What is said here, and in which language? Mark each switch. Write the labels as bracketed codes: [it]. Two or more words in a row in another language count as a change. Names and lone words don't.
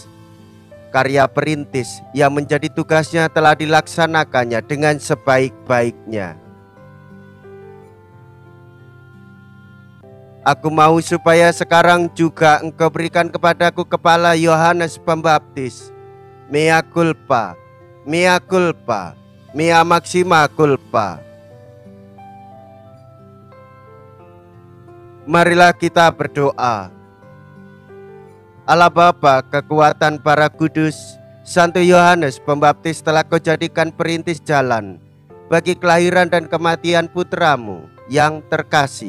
[id] Karya perintis yang menjadi tugasnya telah dilaksanakannya dengan sebaik-baiknya. Aku mau supaya sekarang juga engkau berikan kepadaku kepala Yohanes Pembaptis. [la] Mea culpa, mea culpa, mea maxima culpa. [id] Marilah kita berdoa. Allah Bapa, kekuatan para kudus, Santo Yohanes Pembaptis telah kau jadikan perintis jalan bagi kelahiran dan kematian putramu yang terkasih.